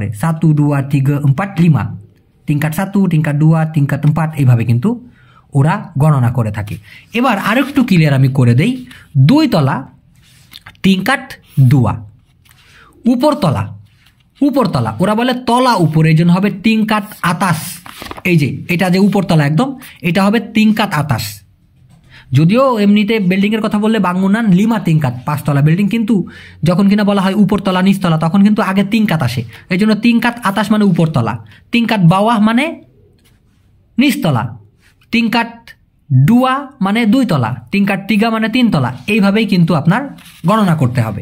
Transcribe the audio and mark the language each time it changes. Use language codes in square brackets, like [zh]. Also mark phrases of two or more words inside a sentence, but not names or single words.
[bn] 1, 2, 3, 4, 5, [ms] tingkat 1, tingkat 2, tingkat 4 [bn] এইভাবে কিন্তু ওরা গণনা করে থাকে। এবার আরেকটু ক্লিয়ার আমি করে দেই, 2 তলা tingkat 2, উপরতলা, উপরতলা ওরা বলে তলা উপরে, এই জন্য হবে [ms] tingkat atas। [bn] এই যে এটা যে উপরতলা একদম, এটা হবে [ms] tingkat atas। [bn] যদিও এমনিতে বিল্ডিং এর কথা বললে [ms] bangunan lima tingkat, [bn] পাঁচতলা বিল্ডিং, কিন্তু যখন কিনা বলা হয় উপরতলা নিচতলা তখন কিন্তু আগে তিনকাত আসে, এই জন্য [ms] tingkat atas [bn] মানে উপরতলা, [ms] tingkat bawah [bn] মানে নিচতলা, [ms] tingkat dua [bn] মানে 2 তলা, [ms] tingkat tiga [bn] মানে 3 তলা, এইভাবেই কিন্তু আপনার গণনা করতে হবে।